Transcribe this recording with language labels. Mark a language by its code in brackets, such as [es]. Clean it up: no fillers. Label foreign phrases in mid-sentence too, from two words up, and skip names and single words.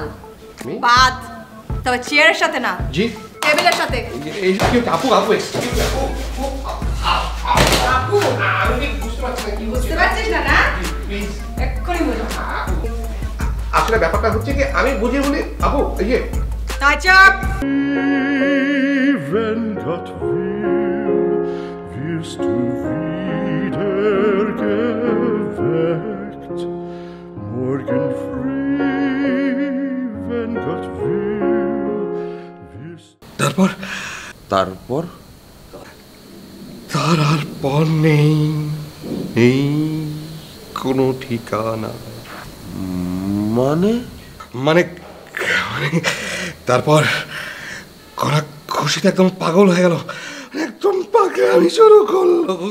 [bn] বাদ, তবে চেয়ারের সাথে না, জি টেবিলের সাথে। এই আপু বুঝতে পারছিস না? না এক্ষুনি বলো। আসলে ব্যাপারটা হচ্ছে কি আমি বুঝি বলি আপু, ইয়ে তাইচাপ। [de] Wenn Gott will, wirst du wieder geweckt. Morgen früh, wenn Gott will, wirst [bn] তারপর তার আর পর নেই কোনো ঠিকানা। মানে তারপর করা খুশিতে একদম পাগল হয়ে গেল, একদম পাগলামি শুরু করলো।